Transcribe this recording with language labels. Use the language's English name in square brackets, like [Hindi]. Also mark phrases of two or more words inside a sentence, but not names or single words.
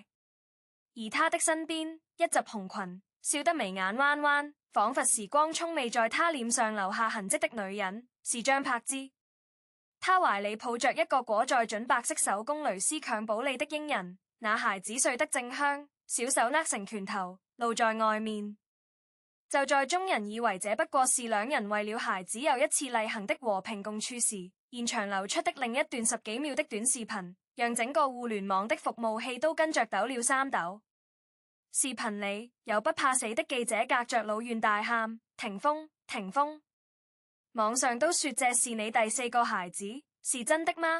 [Chinese] 而他的身邊，一襲紅裙，笑得眉眼彎彎，仿佛時光從未在他臉上留下痕跡的女人，是張柏芝。他懷裡抱着一個裹在準白色手工蕾絲襁褓裡的嬰人，那孩子睡得正香，小手握成拳頭，露在外面。就在眾人以為這不過是兩人為了孩子又一次例行的和平共處時，現場流出的另一段10幾秒的短視頻，讓整個互聯網的服務器都跟着抖了3抖。視頻裡有不怕死的記者隔着老遠大喊：霆鋒，霆鋒！網上都說這是你第4個孩子，是真的嗎？